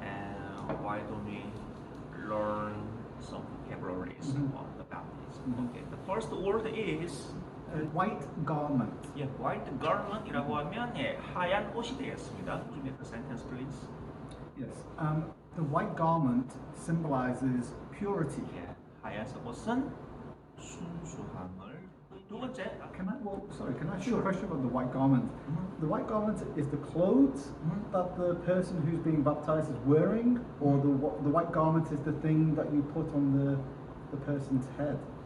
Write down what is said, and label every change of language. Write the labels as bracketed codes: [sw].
[en] And why don't we learn some vocabularies on the baptism? Okay, the first word is White garment. white garment [ko] 이라고 하면 하얀 옷이 되겠습니다. [en] Could you make the sentence, please? Yes. The white garment symbolizes purity. [ko] 하얀색 옷은 순수함을. 두 번째, [en] Can I ask you a question about the white garment? The white garment is the clothes that the person who's being baptized is wearing, or the white garment is the thing that you put on the person's head?